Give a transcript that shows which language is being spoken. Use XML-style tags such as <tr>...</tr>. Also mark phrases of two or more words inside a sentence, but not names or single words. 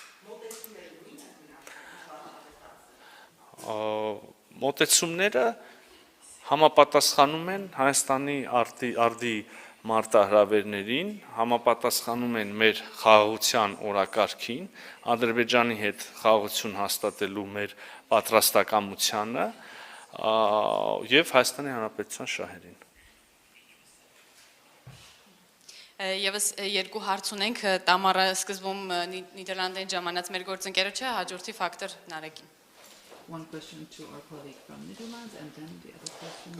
<hy>Մոտեցումները համապատասխանում են Հայաստանի արդի մարտահրավերներին, համապատասխանում են մեր խաղաղության օրակարգին, Ադրբեջանի հետ խաղաղություն հաստատելու մեր պատրաստակամությանը եւ Հայաստանի Հանրապետության շահերին։ Եվս երկու հարց ունենք, Տամարը սկզբում Նիդերլանդերեն ժամանած մեր գործընկերոջը, հաջորդի ֆակտոր Նարեկին։</hy> <en>One question to our colleague from Netherlands and then the other question.</en>